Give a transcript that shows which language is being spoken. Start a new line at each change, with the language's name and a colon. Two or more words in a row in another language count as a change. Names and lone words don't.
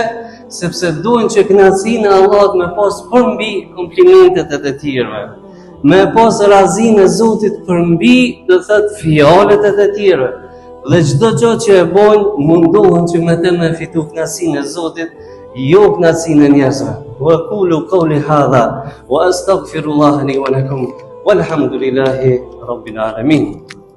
Albanian: Sepse duhen që kënaqësinë e Allahut me pas përmbi komplimentet e të tjerëve, me pas razinë e Zotit përmbi, do thotë, fjalët e të tjerëve. Dhe çdo gjë që e bojnë mundohen që me të me fitu kënaqësinë e Zotit, jo kënaqësinë e njerëzve.
Arabic: وقولوا قولي هذا وأستغفر الله لي ولكم والحمد لله رب العالمين.